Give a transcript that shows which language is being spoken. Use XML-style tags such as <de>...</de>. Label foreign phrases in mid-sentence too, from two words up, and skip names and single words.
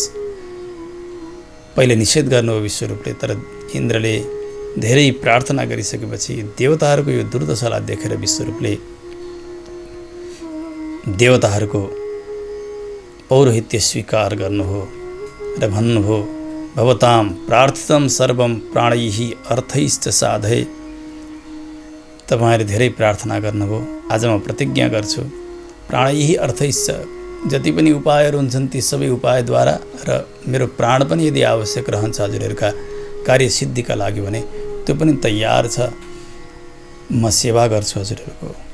<ne>पहिले निषेध गर्नुभयो विश्वरूपले, तर इन्द्रले धेरै प्रार्थना गरिसकेपछि देवताहरूको यो दुर्दशालाई देखेर विश्वरूपले देवताहरूको पौरोहित्य स्वीकार गर्नुभयो र भन्नुभयो,</ne> <sa>भवतां प्रार्थितं सर्वं प्राणैः अर्थैश्च साधये।</sa> <ne>तपाईँहरूले धेरै प्रार्थना गर्नुभयो, आज म प्रतिज्ञा गर्छु,</ne> <sa>प्राणैः अर्थैश्च,</sa> <ne>जति पनि उपायहरू हुन्छन् ती सबै उपायद्वारा र मेरो प्राण पनि यदि आवश्यक रहन्छ हजुरहरूका कार्यसिद्धिका लागि भने त्यो पनि तयार छ, म सेवा गर्छु हजुरहरूको।</ne>